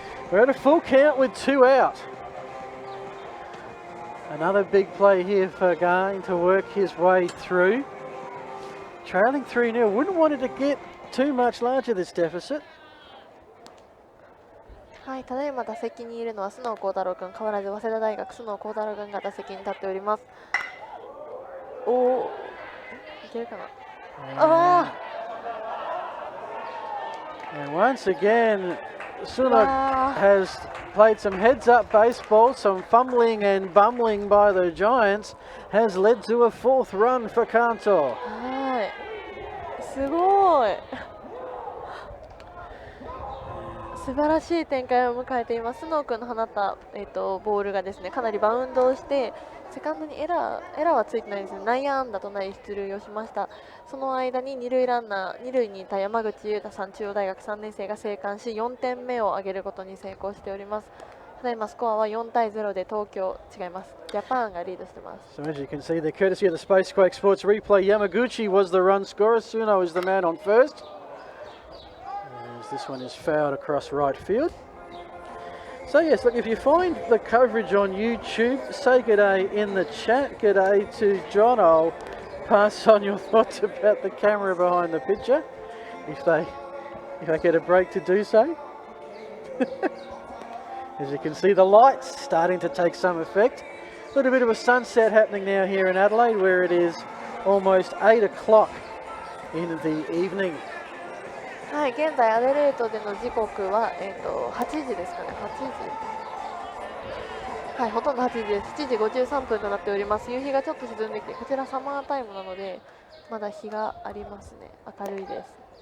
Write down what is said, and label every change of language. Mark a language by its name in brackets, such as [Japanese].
[English] We're at a full count with 2 out. Another big play here for Gain to work his way through. Trailing 3-0. Wouldn't want it to get too much larger, this deficit. [Japanese] はい、ただいま打席にいるのは須野幸太郎君、変わらず早稲田大学須野幸太郎君が打席に立っております。おお、いけるかな。ああ。 [English] And once again, Suno has played some heads-up baseball, some fumbling and bumbling by the Giants has led to a 4th run for Kanto. [Japanese] はい、すごい。素晴らしい展開を迎えています。須野君の放った、ボールがですね、かなりバウンドをしてセカンドにエラーはついてないですね。内野安打となり出塁をしました。その間に二塁にいた山口裕太さん、中央大学3年生が生還し4点目を挙げることに成功しております。ただいまスコアは4対0でジャパンがリードしています。 [English] So as you can see, the courtesy of the Spacequake Sports replay, Yamaguchi was the run scorer. Suno is the man on first. This one is fouled across right field. So yes, look, if you find the coverage on YouTube, say g'day in the chat. G'day to John. I'll pass on your thoughts about the camera behind the picture, if I get a break to do so. As you can see, the lights starting to take some effect. A little bit of a sunset happening now here in Adelaide, where it is almost 8 o'clock in the evening. [Japanese] はい、現在アデレードでの時刻は、8時ですかね、8時。はい、ほとんど8時です。7時53分となっております。夕日がちょっと沈んできて、こちらサマータイムなので、まだ日がありますね。明るいです。